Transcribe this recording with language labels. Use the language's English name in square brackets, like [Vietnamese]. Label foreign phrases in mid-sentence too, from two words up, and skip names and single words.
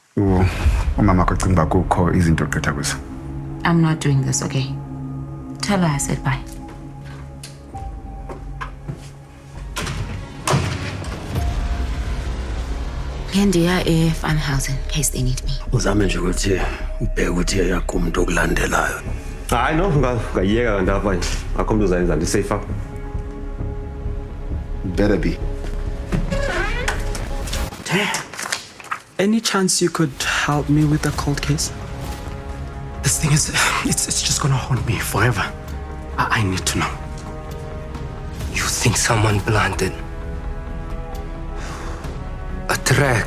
[Xhosa] Umama wakho ucinga uba kukho izinto ogqitha kuzo. [English] I'm not doing this, okay? Tell her I said bye. Ngendiya eFunhouse in case they need me. [Xhosa] Uzame nje ukuthi ubheke ukuthi yakho umuntu okulandelayo. Hayi no, ungayiyeka kanti apha nje. Akho umuntu uzayenza ndi-safe apha. [English] Better be. Any chance you could help me with the cold case? This thing is, it's just gonna haunt me forever. I need to know. You think someone planted a track?